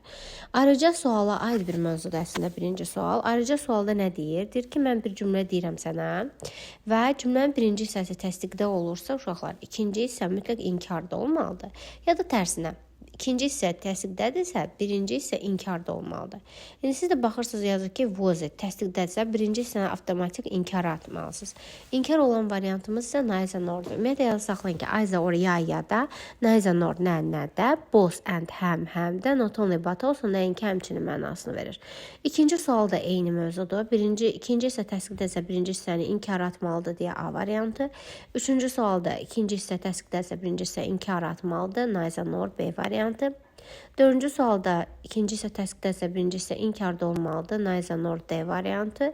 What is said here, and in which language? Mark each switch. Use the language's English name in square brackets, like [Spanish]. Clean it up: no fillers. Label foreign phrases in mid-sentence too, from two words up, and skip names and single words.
[Azerbaijani] Ayrıca suala aid bir mövzudur əslində birinci sual. Ayrıca sualda nə deyir? Deyir ki, mən bir cümlə deyirəm sənə və cümlənin birinci hissəsi təsdiqdə olursa, uşaqlar, ikinci hissə mütləq inkarda olmalıdır. Ya da tərsinə. İkinci hissə təsdiqdədirsə, birinci hissə inkarda olmalıdır. İndi siz də baxırsınız, yazır ki, [English] was it [Azerbaijani] təsdiqdədirsə, birinci hissəni avtomatik inkara atmalısınız. İnkar olan variantımız isə [English] neither nor-dur. [Azerbaijani] Ümumiyyətlə yadda saxlayın ki, [English] either or [Azerbaijani] ya da, [English] neither nor [Azerbaijani] nə-də, [English] both and [Azerbaijani] həm də, [English] not only but also [Azerbaijani] nəinki həmçinin mənasını verir. İkinci sual da eyni mövzudur. İkinci hissə təsdiqdədirsə, birinci hissəni inkara atmalıdır deyə A variantı. Üçüncü sualda ikinci hissə təsdiqdədirsə, birinci hissə inkara atmalıdır, [English] neither nor [Azerbaijani] B variantı. Dördüncü sualda ikinci hissə təsdiqdədirsə, birinci hissə inkarda olmalıdır, [English] neither nor [Azerbaijani] D variantı.